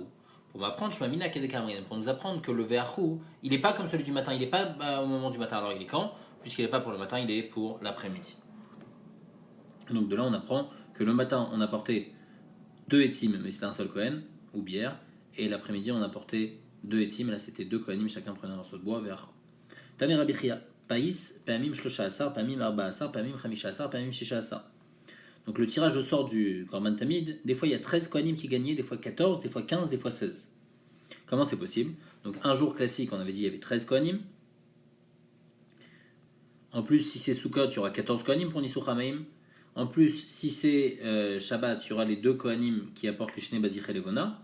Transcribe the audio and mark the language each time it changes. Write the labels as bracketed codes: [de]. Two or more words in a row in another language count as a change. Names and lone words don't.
[fr] Pour m'apprendre, je m'amina kedekamrin. Pour nous apprendre que le ve'achou, il n'est pas comme celui du matin, il n'est pas au moment du matin. Alors il est quand? Puisqu'il n'est pas pour le matin, il est pour l'après-midi. Donc de là on apprend que le matin on a porté 2 etim, mais c'était un seul Kohen, ou bière, et l'après-midi on a porté 2 etim, là c'était 2 Kohanim, chacun prenait un morceau de bois, ve'achou. [he] תני רבי חייא. פייס, פעמים שלושה עשר, פעמים ארבעה עשר, פעמים חמישה עשר, פעמים שישה עשר. [fr] Donc le tirage au sort du Korban Tamid, des fois il y a 13 Kohanim qui gagnaient, des fois 14, des fois 15, des fois 16. Comment c'est possible? Donc un jour classique, on avait dit il y avait 13 Kohanim. En plus, si c'est Sukkot, il y aura 14 Kohanim pour [he] ניסוך המים. [fr] En plus, si c'est Shabbat, il y aura les 2 Kohanim qui apportent les [he] שני בזיכי [fr] et Levona.